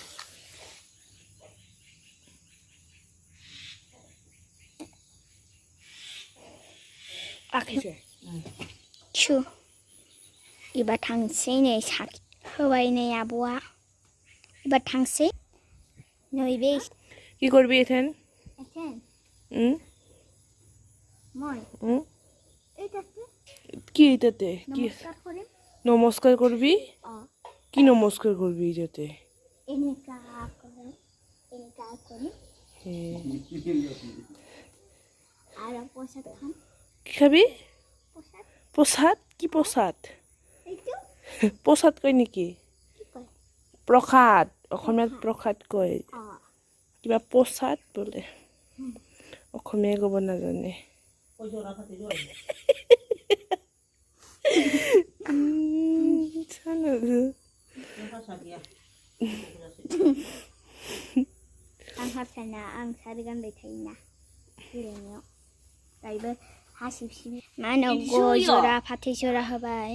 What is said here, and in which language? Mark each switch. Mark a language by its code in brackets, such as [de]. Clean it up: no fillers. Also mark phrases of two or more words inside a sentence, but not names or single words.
[brx] एबार थांसै नै साखि होबाय नै आब'आ. एबार थांसै. नै बे [bn] কি করবি এখান? কি এটাতে? কি নমস্কার করবি? কি নমস্কার করবি এটাতে? কি খাবি? প্রসাদ? কি প্রসাদ? প্রসাদ কয় নেকি? [as] প্রসাদ অসমীয়াত প্রসাদ কয়. কিবা প্ৰসাদ বোলে. অসমীয়া ক'ব নাজানে. [brx] आं हाबसाना आं सारि गानबाय थायोना जिरायनायाव. दायोबो हासिब मा होनो गय जरा फाथै जरा होबाय.